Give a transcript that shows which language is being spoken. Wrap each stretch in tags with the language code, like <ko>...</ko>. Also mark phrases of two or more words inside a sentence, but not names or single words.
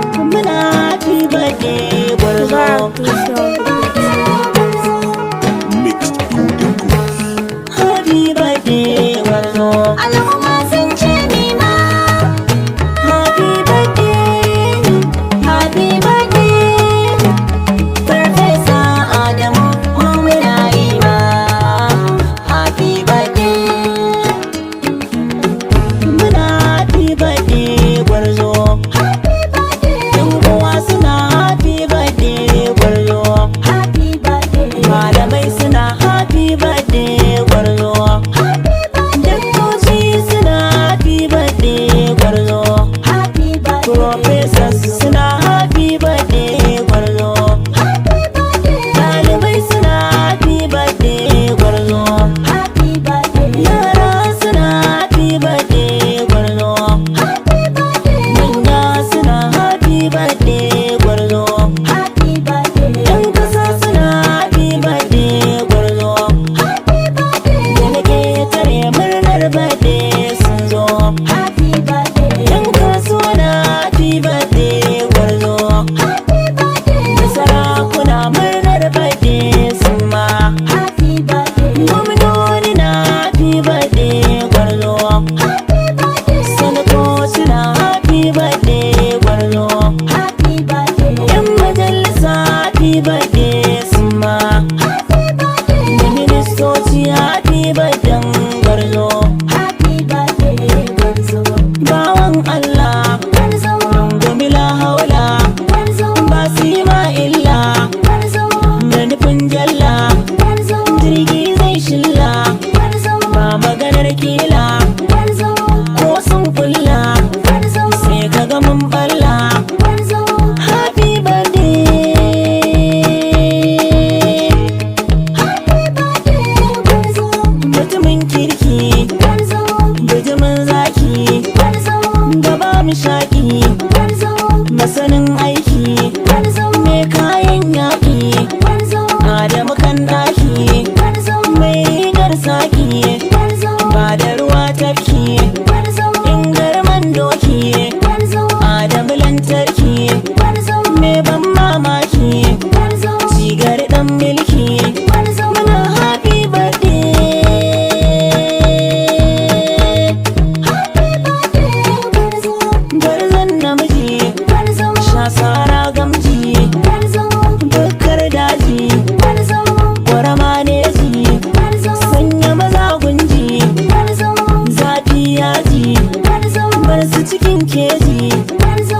<ha>Muna</ha> <en>happy birthday,</en> <ha>gwarzo.</ha> <en>Mixed Golden Goose. Happy birthday,</en> <ha>gwarzo. Al'umma sun ce ni ma.</ha> <en>Happy birthday, happy birthday.</en> <ha>Farfesa Adamu, mu muna yi ma.</ha> <en>Happy birthday.</en> <ha>Muna</ha> <en>happy birthday,</en> <ha>gwarzo.</ha> <en>Happy birthday.</en> <ha>Yan uwa suna</ha> <en>happy birthday,</en> <ha>gwarzo.</ha> <en>Happy birthday.</en> <ha>Malamai suna</ha> <en>happy birthday, gwarzo. Happy birthday.</en> <ha>Daktoci suna</ha> <en>happy birthday, gwarzo. Happy birthday. Professors suna happy birthday, gwarzo. Happy birthday.</en> <ha>Ɗalibai suna</ha> <en>happy birthday,</en> <ha>gwarzo.</ha> <en>Happy birthday.</en> <ha>Yara suna</ha> <en>happy birthday,</en> <ha>gwarzo.</ha> <en>Happy birthday.</en> <ha>Manya suna</ha> <en>happy birthday,</en> <ha>gwarzo.</ha> <en>Happy birthday.</en> <ha>Yan ƙasa suna</ha> <en>happy birthday,</en> <ha>gwarzo.</ha> <en>Happy birthday.</en> <ha>Da na ƙetare murnar birthday sun zo.</ha> <en>Happy birthday.</en> <ha>Yan kasuwa na</ha> <en>happy birthday, gwarzo. Happy birthday.</en> <ha>Da sarakuna murnar birthday sun ma.</ha> <en>Happy birthday.</en> <ha>Gwamnoni na</ha> <en>happy birthday, gwarzo. Happy birthday.</en> <ha>Sanatoci na happy birthday, gwarzo.</ha> <en>Happy birthday.</en> <ha>Yan majalisa</ha> <en>happy birthday</en> <ha>sun ma.</ha> <en>Happy birthday.</en> <ha>Da ministoci</ha> <en>happy birthday, gwarzo. Happy birthday,</en> <ha>gwarzo. Bawan Allah, Gwarzo. rungumi la haula. Gwarzo. Ba su yi ma illa. Gwarzo. Da nufin jalla, Gwarzo. jirgi zai shilla. Gwarzo. Ba maganar kila, Gwarzo. ko sun kulla. Gwarzo. Sai ka ga mun balla. Gwarzo.</ha> <en>Happy birthday. Happy birthday,</en> <ha>gwarzo. Mutumin kirki, Gwarzo. bijimin zaki, Gwarzo. gaba mu shaƙi, Gwarzo. masanin aiki, Gwarzo. mai kayan yaƙi, Gwarzo. Adamu kan ɗaki, Gwarzo. mai rigar saki, Gwarzo. ba da ruwa tafki, Gwarzo. in garman doki, Gwarzo. Adamu lantarki, Gwarzo. mai ban mamaki, Gwarzo. cigar ɗan milki. Gwarzo. Muna</ha> <en>happy birthday. Happy birthday,</en> <ha>gwarzo. Gwarzon namiji, Gwarzo. sha sara gamji, Gwarzo. bukkar daji, Gwarzo. ƙwarama neji, Gwarzo. sanya maza gunji, Gwarzo. zafi yaji, Gwarzo. bar su cikin keji. Gwarzo.</ha>